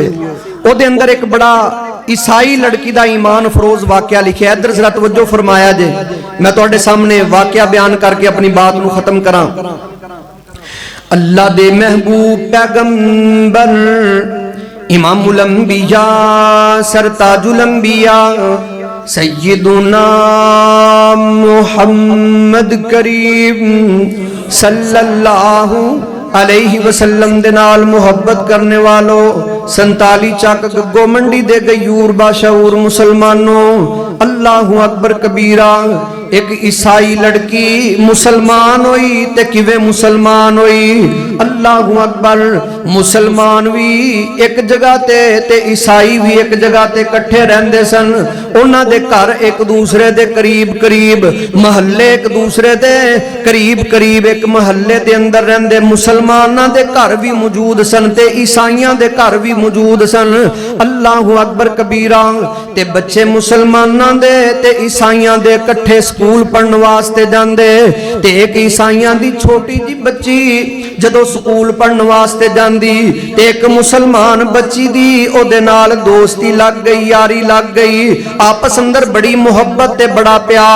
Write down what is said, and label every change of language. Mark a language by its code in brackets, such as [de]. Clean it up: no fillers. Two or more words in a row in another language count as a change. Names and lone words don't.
[ur] اوہدے اندر ایک بڑا عیسائی لڑکی کا ایمان افروز واقعہ لکھا. [pa] ایدھر ذرا توجہ فرمایا جے، میں تہاڈے سامنے واقعہ بیان کر کے [ur] اپنی بات کو ختم کرا. [pa] اللہ دے محبوب پیغمبر امام الانبیاء سرتاج الانبیاء سیدنا محمد کریم [ar] صلى الله عليه وسلم [pa] دے نال محبت کرن والیو، 47 چک گگو منڈی دے غیور باشعور مسلمانو, [ar] الله أكبر كبيرا. [pa] اک عیسائی کڑی مسلمان ہوئی تے کیویں مسلمان ہوئی? [ar] الله أكبر. [pa] مسلمان وی اک جگہ تے عیسائی وی اک جگہ تے اکٹھے رہندے سن. اوہناں دے گھر اک دوجے دے قریب قریب، محلے اک دوجے دے قریب قریب اک محلے دے اندر رہندے. مسلماناں دے گھر وی موجود سن تے عیسائیاں دے گھر وی موجود سن. [ar] الله أكبر كبيرا. [pa] تے بچے مسلماناں دے تے عیسائیاں دے اکٹھے سکول پڑھن واسطے جاندے. تے اک عیسائیاں دی چھوٹی جی بچی جدوں سکول پڑھن واسطے جاندی تے اک مسلمان بچی دی اوہدے نال دوستی لگ گئی، یاری لگ گئی، آپس اندر بڑی محبت تے بڑا پیار.